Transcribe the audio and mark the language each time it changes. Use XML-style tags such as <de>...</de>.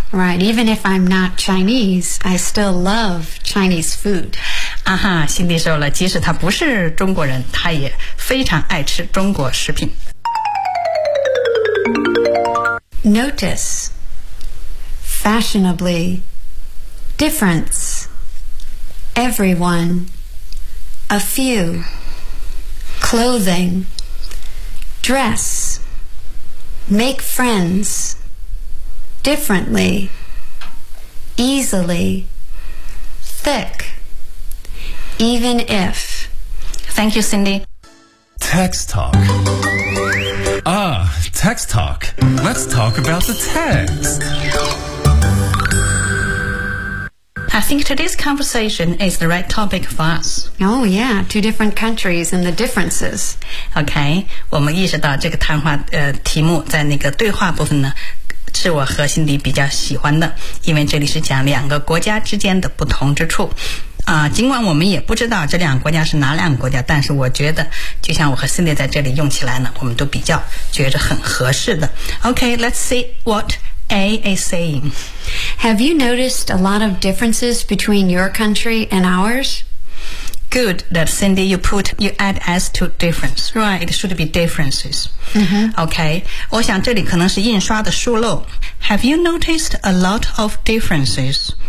<en>Right, even if I'm not Chinese I still love Chinese food</en> <zh>啊哈心里说了即使他不是中国人他也非常爱吃中国食品</zh> <en>Notice Fashionably Difference Everyone A fewClothing, dress, make friends, differently, easily, thick, even if. Thank you, Cindy. Text talk. Ah, text talk. Let's talk about the text. I think today's conversation is the right topic for us. Oh, yeah, two different countries and the differences.</en> <zh>Okay, 我们意识到这个谈话题目在那个对话部分呢，是我和心里比较喜欢的，因为这里是讲两个国家之间的不同之处。尽管我们也不知道这两个国家是哪两个国家，但是我觉得，就像我和 Cindy 在这里用起来呢，我们都比较觉得很合适的。</zh> <en>Okay, let's see what A is saying. Have you noticed a lot of differences between your country and ours? Good that Cindy, you add S to difference. Right, it should be differences.、 Mm-hmm.</en> <zh>Okay, 我想这里可能是印刷的疏漏。</zh> <en>Have you noticed a lot of differences?</en>